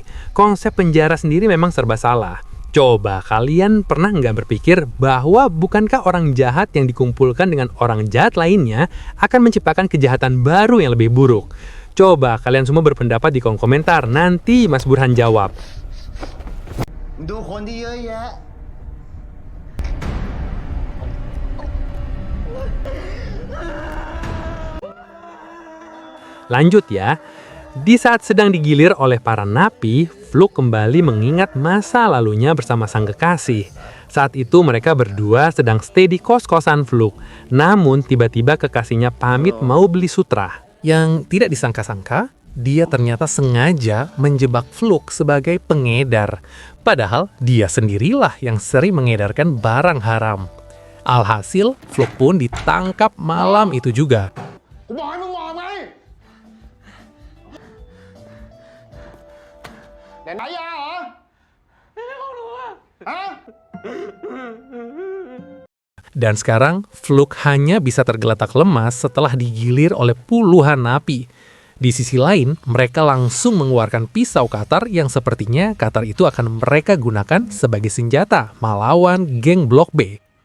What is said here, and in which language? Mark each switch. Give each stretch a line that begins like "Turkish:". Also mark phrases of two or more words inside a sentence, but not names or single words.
Indonesian: Konsep penjara sendiri memang serba salah. Coba kalian pernah nggak berpikir bahwa bukankah orang jahat yang dikumpulkan dengan orang jahat lainnya akan menciptakan kejahatan baru yang lebih buruk? Coba kalian semua berpendapat di kolom komentar, nanti Mas Burhan jawab.
Thai: ดูคนที่เยอะแยะ
Indonesian: Lanjut ya, di saat sedang digilir oleh para napi, Fluk kembali mengingat masa lalunya bersama sang kekasih. Saat itu mereka berdua sedang stay di kos-kosan Fluk. Namun tiba-tiba kekasihnya pamit mau beli sutra. Yang tidak disangka-sangka, dia ternyata sengaja menjebak Fluk sebagai pengedar. Padahal dia sendirilah yang sering mengedarkan barang haram. Alhasil, Fluk pun ditangkap malam itu juga.
Thai: กูบอกให้มึงบอกไงไหนยาเหรอไม่ได้ของหนูอะฮะ
Indonesian: Dan sekarang, Fluk hanya bisa tergeletak lemas setelah digilir oleh puluhan napi. Di sisi lain, mereka langsung mengeluarkan pisau katar yang sepertinya katar itu akan mereka gunakan sebagai senjata melawan geng Blok B.